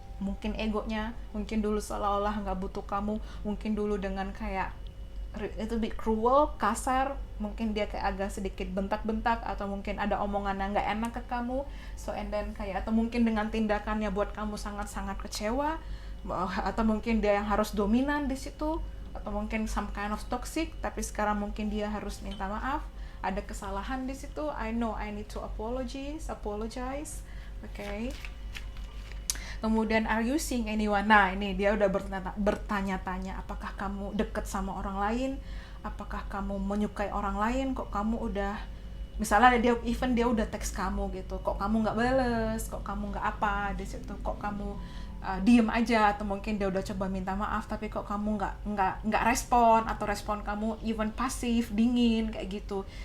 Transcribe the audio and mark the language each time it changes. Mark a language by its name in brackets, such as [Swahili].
[Indonesian] Mungkin egonya, mungkin dulu seolah-olah nggak butuh kamu, mungkin dulu dengan kayak itu [English] bit cruel, [Indonesian] kasar, mungkin dia kayak agak sedikit bentak-bentak, atau mungkin ada omongan yang nggak enak ke kamu. [English] So and then [Indonesian] kayak, atau mungkin dengan tindakannya buat kamu sangat-sangat kecewa, atau mungkin dia yang harus dominan di situ, atau mungkin [English] some kind of toxic, [Indonesian] tapi sekarang mungkin dia harus minta maaf, ada kesalahan di situ. [English] I know I need to apologize. Okay. [Indonesian] Kemudian [English] are you seeing anyone? [Indonesian] Nah, ini dia udah bertanya-tanya, apakah kamu deket sama orang lain, apakah kamu menyukai orang lain, kok kamu udah, misalnya dia udah teks kamu gitu, kok kamu nggak bales, kok kamu nggak apa di situ, kok kamu diem aja, atau mungkin dia udah coba minta maaf tapi kok kamu nggak respon, atau respon kamu even pasif, dingin kayak gitu.